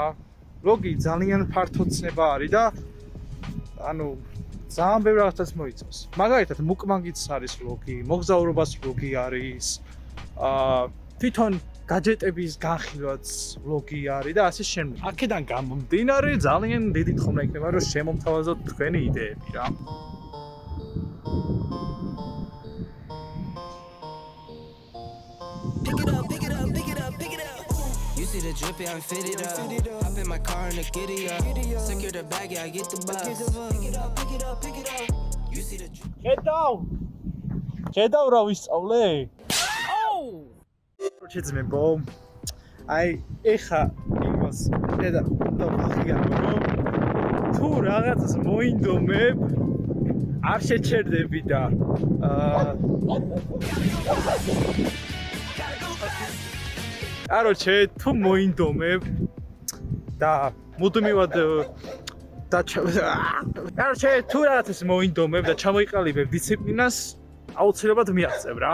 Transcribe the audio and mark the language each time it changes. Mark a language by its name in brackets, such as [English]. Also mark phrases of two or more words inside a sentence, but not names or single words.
[Georgian] vlog-ი ძალიან ფართო ცნება არის და ანუ ძალიან ბევრ რაღაცას მოიცავს. მაგალითად, მუკბანგიც არის vlog-ი, მოგზაურობას vlog-ი არის. თვითონ გაჯეტების განხილვაც vlog-ი არის და ასე შემდეგ. აქედან გამომდინარე, ძალიან დიდი თხოვნა იქნება, რომ შემომთავაზოთ თქვენი იდეები რა. [English] You see the drippy, I'm fitted up. Hop in my car and the giddy up. Secure the bag, yeah, I get the bus. Pick it up. You see the drip. [Georgian] ხედავ რა ვისწავლე? შეძმებო. აი, ეხა იმას ხედა დავხიარო. თუ რაღაცას მოინდომებ, არ შეჩერდები და Короче, თუ მოინდომებ და მუდმივად და Короче, თუ რაღაცას მოინდომებ და ჩამოიყალიბებ დისციპლინას, აუცილებლად მიაღწევ რა.